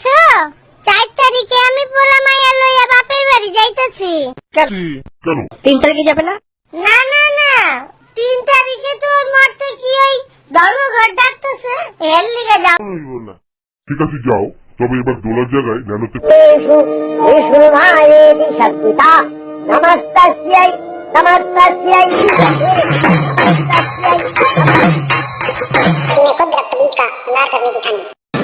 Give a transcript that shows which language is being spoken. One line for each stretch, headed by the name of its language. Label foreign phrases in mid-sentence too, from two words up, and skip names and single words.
Bangla: 4 তারিখে আমি পোলা মাইয়া লইয়া বাপের বাড়ি যাইতাছি। কেন? 3 তারিখে যাবে না? না না না, 3 তারিখে তোর মরতে কি ওই ধর্মঘট ডাকতেছে, এর লিগে যাও। ঠিক আছে যাও, তবে এবার দোলার জায়গায় ন্যানোতে
Sanskrit: विष्णुमाये शक्तिता नमस्तस्यै नमस्तस्यै
Hindi: इन्हें खुद रक्त बीज का सुधार करने की ठानी।